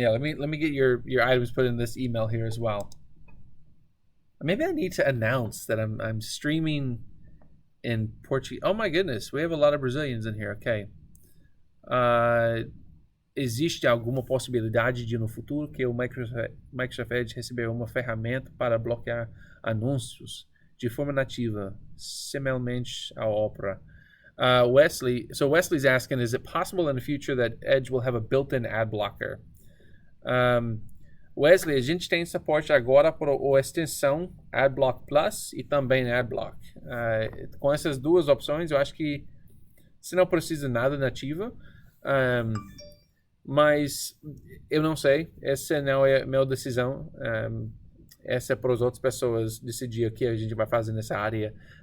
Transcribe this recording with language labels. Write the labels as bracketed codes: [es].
[en] Yeah, let me get your items put in this email here as well. Maybe I need to announce that I'm streaming in Portuguese. Oh my goodness, we have a lot of Brazilians in here. Okay. [pt] Existe alguma possibilidade de no futuro que o Microsoft Edge receber uma ferramenta para bloquear anúncios de forma nativa, semelhantemente ao Opera? [en] Wesley's asking, is it possible in the future that Edge will have a built-in ad blocker? [pt] Wesley, a gente tem suporte agora para a extensão AdBlock Plus e também AdBlock. Com essas duas opções, eu acho que você não precisa nada nativa, mas eu não sei. Essa não é a minha decisão. Essa é para as outras pessoas decidir o que a gente vai fazer nessa área.